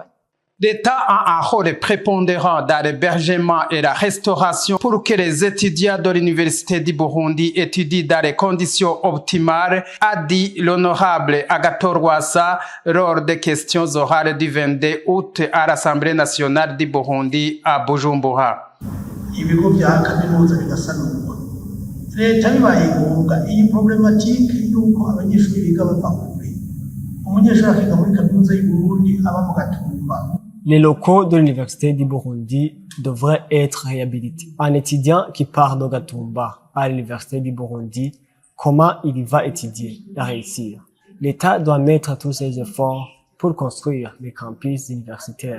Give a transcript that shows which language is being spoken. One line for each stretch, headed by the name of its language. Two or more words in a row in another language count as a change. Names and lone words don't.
French: L'État a un rôle prépondérant dans l'hébergement et la restauration pour que les étudiants de l'Université du Burundi étudient dans les conditions optimales, a dit l'honorable Agathon Rwasa lors des questions orales du 22 août à l'Assemblée nationale du Burundi à Bujumbura.
Rundi: Ibigo bya kaminuza bigasanurwa. Leta bibaye ngombwa iyi problematike y'uko abanyeshuri biga bava kure. Umunyeshuri akiga muri kaminuza y'u Burundi aba mu Gatumba.
French: Les locaux de l'Université du Burundi devraient être réhabilités. Un étudiant qui part de Gatumba à l'Université du Burundi, comment il va étudier et réussir? L'État doit mettre tous ses efforts pour construire les campus universitaires.